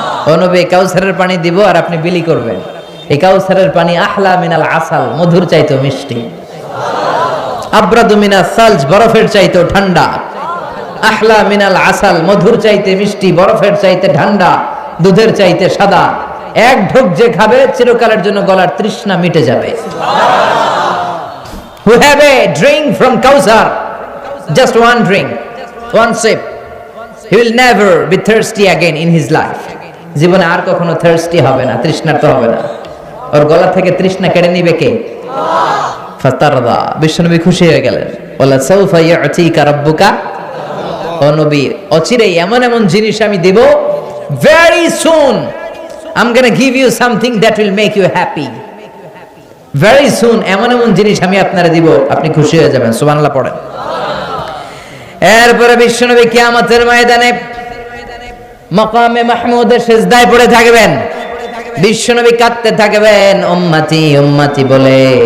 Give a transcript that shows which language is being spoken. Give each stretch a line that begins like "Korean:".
Bangla: ও নবী, কাউসারের পানি দিব আর আপনি বিলি করবেন। এই কাউসারের পানি
Arabic: আহলা মিনাল আসাল,
Bangla: মধুর চাইতো মিষ্টি।
Arabic: আবরাদু মিনাস সালজ,
Bangla: বরফের চাইতো ঠান্ডা।
Arabic: আহলা মিনাল আসাল,
Bangla: মধুর চাইতে মিষ্টি, বরফের চাইতে ঠান্ডা, দুধের চাইতে সাদা। এক ঢোক যে খাবে চিরকালের জন্য গলার তৃষ্ণা মিটে যাবে।
English: Who have a drink from Kausar, just one drink, one sip, he will never be thirsty again in his life.
Bangla: জীবনে আর কখনো thirsty হবে না, তৃষ্ণার্ত হবে না। ওর গলা থেকে তৃষ্ণা কেড়ে নিবে কে? ফাতারদা, বিশ্বনবী খুশি হয়ে গেলেন।
Arabic: ওয়ালা সাউফা ইউতিকা রাব্বুকা,
Bangla: ও নবী অচিরেই এমন এমন জিনিস আমি দেব,
English: very soon I'm going to give you something that will make you happy. Very soon
Bangla: এমন এমন জিনিস আমি আপনারে দিব, আপনি খুশি হয়ে যাবেন। সুবহানাল্লাহ পড়েন। এরপরে বিশ্বনবী কিয়ামতের ময়দানে মাকামে মাহমুদের সিজদায় পড়ে থাকবেন, বিশ্বনবী কাঁদতে থাকবেন উম্মতি উম্মতি বলে।